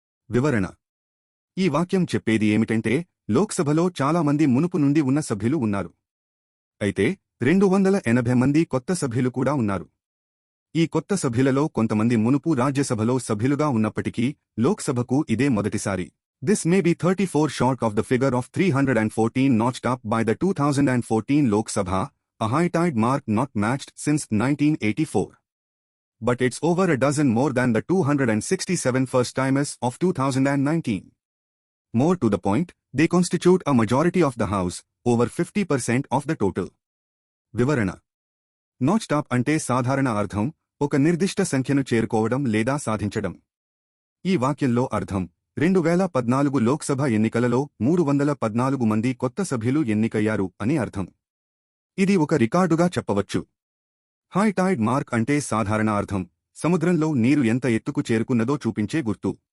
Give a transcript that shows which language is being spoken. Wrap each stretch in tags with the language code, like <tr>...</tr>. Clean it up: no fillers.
<te>వివరణ: ఈ వాక్యం చెప్పేది ఏమిటంటే, లోక్సభలో చాలా మంది మునుపు నుండి ఉన్న సభ్యులు ఉన్నారు. అయితే 280 మంది కొత్త సభ్యులు కూడా ఉన్నారు. ఈ కొత్త సభ్యులలో కొంతమంది మునుపు రాజ్యసభలో సభ్యులుగా ఉన్నప్పటికీ లోక్సభకు ఇదే మొదటిసారి.</te> <en>This may be 34 short of the figure of 314 notched up by the 2014 Lok Sabha, a high-tide mark not matched since 1984. But it's over a dozen more than the 267 first-timers of 2019. More to the point, they constitute a majority of the House, over 50% of the total.</en> <te>వివరణ: నాచ్డ్ up అంటే సాధారణ అర్థం ఒక నిర్దిష్ట సంఖ్యను చేరుకోవడం లేదా సాధించడం. ఈ వాక్యంలో అర్థం 2014 లోక్సభ ఎన్నికలలో 314 మంది కొత్త సభ్యులు ఎన్నికయ్యారు అని అర్థం. ఇది ఒక రికార్డుగా చెప్పవచ్చు. హై టైడ్ మార్క్ అంటే సాధారణ అర్థం సముద్రంలో నీరు ఎంత ఎత్తుకు చేరుకున్నదో చూపించే గుర్తు.</te>